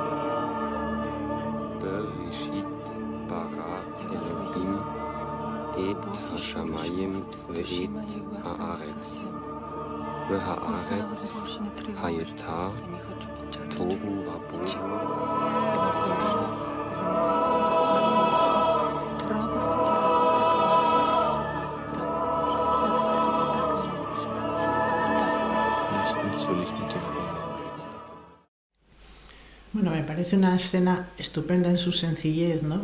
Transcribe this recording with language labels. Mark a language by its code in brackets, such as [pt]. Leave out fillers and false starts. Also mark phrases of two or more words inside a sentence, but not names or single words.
[he] בראשית ברא אלהים את השמים ואת הארץ. והארץ היתה תהו ובהו. [es] Bueno, me parece una escena estupenda en su sencillez, ¿no?